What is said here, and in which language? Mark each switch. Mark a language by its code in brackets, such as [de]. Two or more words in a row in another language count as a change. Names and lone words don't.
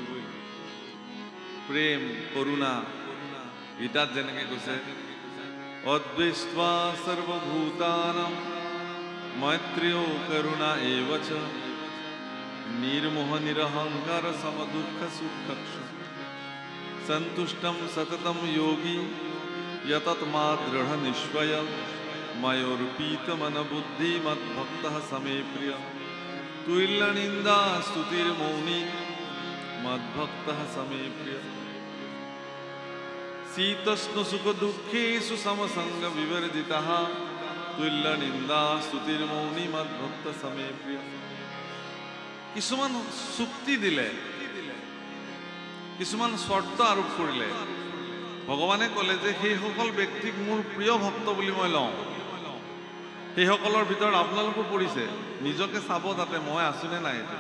[as] প্ৰেম, কৰুণা, গীতাত যেনেকৈ কৈছে, [sa] अद्वैष्टा सर्वभूतानां मैत्रेय करुणा एवच निर्मोह निरहंकार समदुःख सुखक्ष सन्तुष्टम सततम योगी यतत्मा दृढ़ निश्चय मयोर्पीत मन बुद्धि मद्भक्त समे प्रिय तुल्य निंदा स्तुतिर्मौनी मद्भक्त समे प्रिय शीतोष्ण सुख दुखेषु समसंग विवर्जितः तुल्य निंदा स्तुतिर्मौनी मद्भक्त समे प्रिय। [as] কিছুমান চুক্তি দিলে, কিছুমান শৰ্ত আৰোপ কৰিলে, ভগৱানে ক'লে যে সেইসকল ব্যক্তিক মোৰ প্ৰিয় ভক্ত বুলি মই লওঁ। সেইসকলৰ ভিতৰত আপোনালোকো পৰিছে, নিজকে চাব যাতে মই আছোনে নাই।